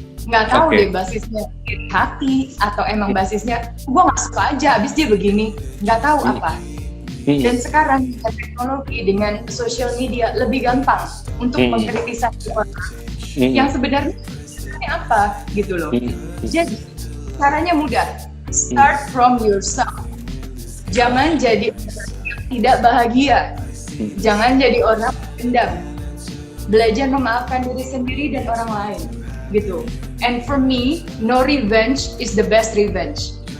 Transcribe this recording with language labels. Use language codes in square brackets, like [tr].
[id] Nggak tahu deh basisnya iri hati atau emang basisnya gue nggak suka aja abis dia begini, nggak tahu apa. Dan sekarang dengan teknologi, dengan social media lebih gampang untuk mengkritisasi orang yang sebenarnya apa gitu loh. Jadi caranya mudah, [en] start from yourself. [id] Jangan jadi orang yang tidak bahagia, jangan jadi orang pendam. Belajar memaafkan diri sendiri dan orang lain gitu. [en] And for me, no revenge is the best revenge.